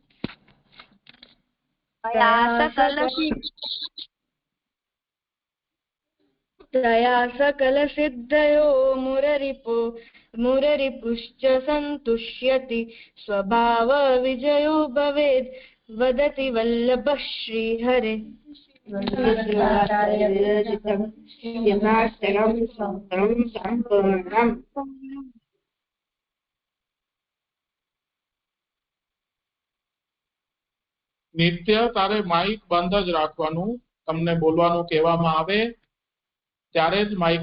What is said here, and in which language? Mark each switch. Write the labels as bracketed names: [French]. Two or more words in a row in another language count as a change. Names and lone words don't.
[Sanskrit] तया सकलसिद्धयो मुररिपुश्च सन्तुष्यति स्वभावविजयो भवेद् वदति वल्लभः श्रीहरे [Gujarati] નિત્ય તારે માઇક બંધ જ રાખવાનું તમને બોલવાનું કહેવામાં આવે ત્યારે જ માઇક